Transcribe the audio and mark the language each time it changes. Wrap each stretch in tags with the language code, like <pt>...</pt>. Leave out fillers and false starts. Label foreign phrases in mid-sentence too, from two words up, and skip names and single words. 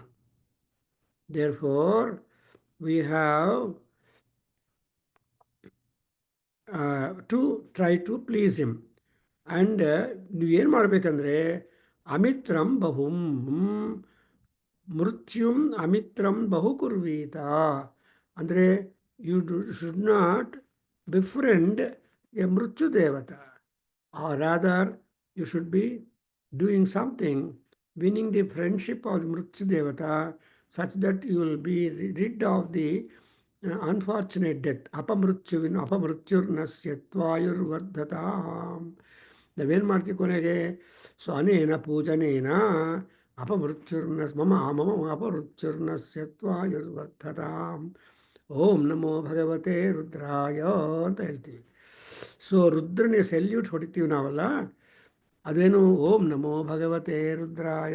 <en>Therefore we have to try to please him.</en> <kn>ಆ್ಯಂಡ್ ನೀವೇನು ಮಾಡಬೇಕಂದ್ರೆ</kn> <sa>ಅಮಿತ್ರಂ ಬಹುಂ ಮೃತ್ಯುಂ ಅಮಿತ್ರಂ ಬಹು ಕುರ್ವೀತ.</sa> <en>ಅಂದರೆ you should not befriend a ಮೃತ್ಯು ದೇವತ, or rather you should be doing something, winning the friendship of Mrityu Devata such that you will be rid of the unfortunate death.</en> <sa>ಅಪಮೃತ್ಯುರ್ನಶ್ಯತ್ವಾಯುರ್ವರ್ಧತಾಂ.</sa> <kn>ನಾವೇನು ಮಾಡ್ತೀವಿ ಕೊನೆಗೆ, ಸೊ</kn> <sa>ಅನೇನ ಪೂಜನೇನ ಮಮ ಅಪಮೃತ್ಯುರ್ನಶ್ಯತ್ವಾಯುರ್ವರ್ಧತಾಂ. ಓಂ ನಮೋ ಭಗವತೆ ರುದ್ರಾಯ</sa> <kn>ಅಂತ ಹೇಳ್ತೀವಿ. ಸೊ ರುದ್ರನಿಗೆ ಸೆಲ್ಯೂಟ್ ಹೊಡಿತೀವಿ ನಾವಲ್ಲ, ಅದೇನು</kn> <sa>ಓಂ ನಮೋ ಭಗವತೆ ರುದ್ರಾಯ.</sa>